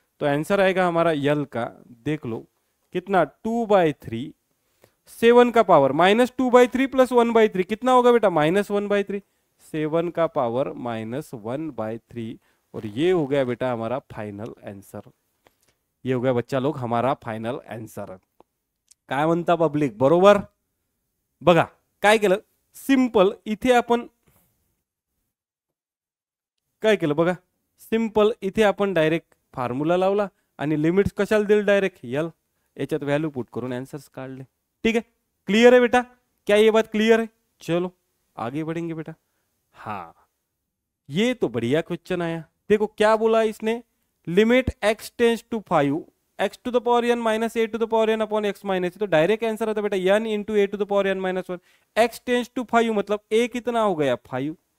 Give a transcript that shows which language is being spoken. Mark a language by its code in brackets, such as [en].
[hi] तो आंसर आएगा हमारा यल का, देख लो कितना 2/3, 7 का पावर -2/3 प्लस 1/3 कितना होगा बेटा -1/3, 7 का पावर -1/3, और ये हो गया बेटा हमारा फाइनल आंसर। ये हो गया बच्चा लोग हमारा फायनल आन्सर। [mr] काय म्हणता पब्लिक, बरोबर? बघा काय केलं, सिंपल इथे आपण काय केलं बघा, सिंपल इथे आपण डायरेक्ट फॉर्म्युला लावला आणि लिमिट्स कशाला दिल डायरेक्ट यल, याच्यात व्हॅल्यू पुट करून आंसर्स काढले, [hi] ठीक है। क्लियर है बेटा, क्या ये बात क्लियर है? चलो आगे बढ़ेंगे बेटा। हाँ ये तो बढ़िया क्वेश्चन आया, देखो क्या बोला इसने, limit x tense to 5 x to the power n minus a to the power n upon x minus, तो डायरेक्ट आंसर आता बेटा n into a to the power n minus 1, x tense to 5 मतलब a कितना हो गया 5